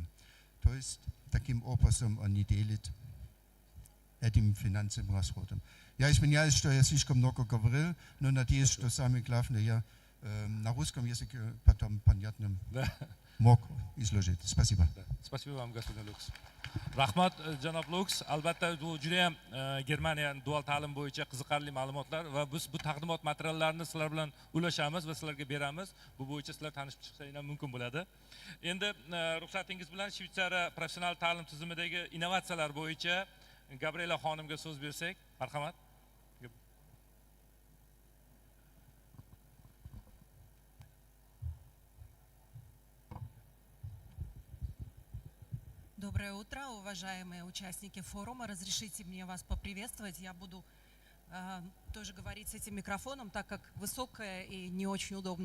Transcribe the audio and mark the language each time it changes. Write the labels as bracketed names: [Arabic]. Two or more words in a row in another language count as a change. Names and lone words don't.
[Russian] То есть таким образом они делят этим финансовым расходом. Я извиняюсь, что я слишком много говорил, но надеюсь, что самое главное я на русском языке потом понятно мог изложить. Спасибо. Спасибо вам, господин Люкс. [Uzbek] Rahmat, janob Luks. Albatta bu juda ham Germaniya dual ta'lim bo'yicha qiziqarli ma'lumotlar va biz bu taqdimot materiallarini sizlar bilan ulashamiz va sizlarga beramiz. Bu bo'yicha sizlar tanishib chiqsangiz ham mumkin bo'ladi. Endi ruxsatingiz bilan Shvetsariya professional ta'lim tizimidagi innovatsiyalar bo'yicha Gabriela xonimga so'z bersak, marhamat. [Russian] Доброе утро, уважаемые участники форума. Разрешите мне вас поприветствовать. Я буду тоже говорить с этим микрофоном, так как высокое и не очень удобно.